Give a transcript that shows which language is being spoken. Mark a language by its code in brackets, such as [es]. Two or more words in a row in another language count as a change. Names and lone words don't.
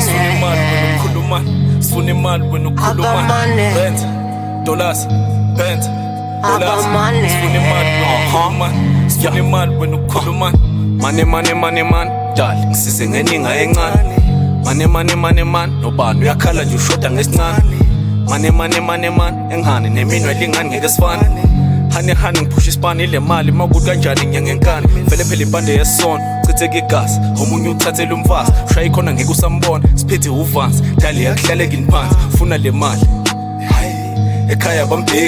[en] Funny man when you cool About man. money. Benz, dollars, Benz, dollars. About money. Funny man when you cool man. Money, man. [zu] Darling, sisengeninga encane. [en] Money, man. [zu] Nobani uyakhala nje ushoda ngesincane. [en] Money, man. [zu] Engane neminwe lingani ngeke sifane. Hani ngiphusha isipani ile mali makuthi kanjani nyanga enkani. Vele phela impande yesono chitheke igazi. Omunye uthathele umfazi. Ushaya ikhona ngeke usambona. Siphethe uvansi. Dali yakuhlaleka inphansi. Ufuna le mali. Ekhaya bambheki.